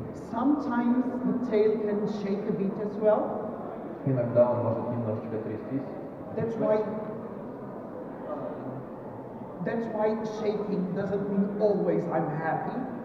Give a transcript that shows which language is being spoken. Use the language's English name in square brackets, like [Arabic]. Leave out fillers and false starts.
[English] Sometimes the tail can shake a bit as well. [Russian] Иногда он может немножечко трястись. [English] That's why shaking doesn't mean always I'm happy.